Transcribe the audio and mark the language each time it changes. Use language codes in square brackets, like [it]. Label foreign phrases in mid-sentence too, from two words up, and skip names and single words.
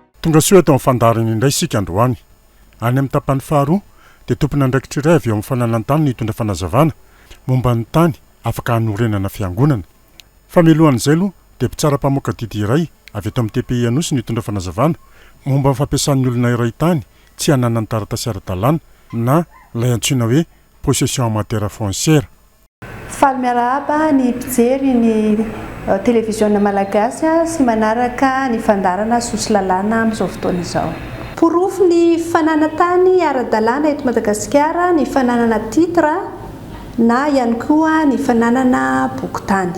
[mg] tonga soa eto amin'ny fandariny indray isika androany any amin'ny tapany faharoa dia tompona andraikitra iray avy eo amin'ny fananantany nitondra fanazavana momba ny tany afaka hanorenana fiangonana fa milohan'izay aloha dia mpitsara-pamoaka didy iray avy eto amin'ny TPI Anosy nitondra fanazavana momba ny fampiasan'ny olona iray tany tsy hanana ny taratasy ara-dalàna na ilay antsoina hoe [fr] possession en matière foncière. [mg] Faly miarahaba ny mpijery ny télévision malagasy sy manaraka ny fandarana sosy lalàna amin'izao fotoana izao. Porofo ny fananantany ara-dalàna eto Madagasikara ny fananana titre na ihany koa ny fananana bokotany.